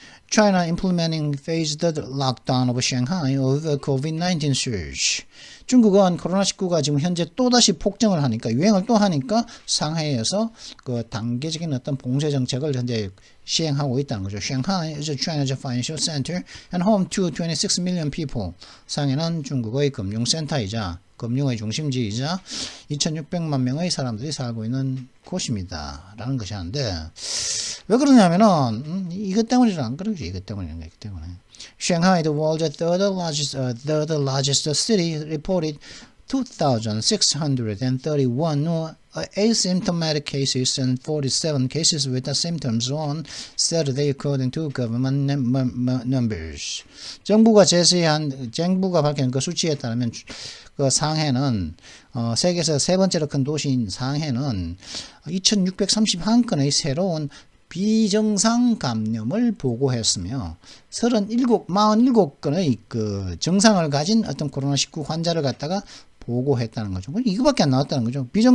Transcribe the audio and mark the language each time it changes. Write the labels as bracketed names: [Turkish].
[English] China implementing phased lockdown of Shanghai over COVID-19 surge. [Korean] 중국은 코로나19가 지금 현재 또다시 폭증을 하니까, 유행을 또 하니까 상하이에서 그 단계적인 어떤 봉쇄 정책을 현재 시행하고 있다는 거죠. [English] Shanghai is China's financial center and home to 26 million people. [Korean] 상해는 중국의 금융센터이자 금융의 중심지이자 2,600만 명의 사람들이 살고 있는 곳입니다. 라는 것이 하는데, 왜 그러냐면은, 이것 때문이라 안 그러죠. 이것 때문에. [English] Shanghai, the world's third largest city, reported 2,631 new asymptomatic cases and 47 cases with symptoms on Saturday, according to government numbers. [Korean] 정부가 밝힌 그 수치에 따르면 그 상해는 세계에서 세 번째로 큰 도시인 상해는 2,631건의 새로운 비정상 감염을 보고했으며 47건의 그 정상을 가진 어떤 코로나19 환자를 갖다가 보고했다는 거죠. 이거밖에 안 나왔다는 거죠.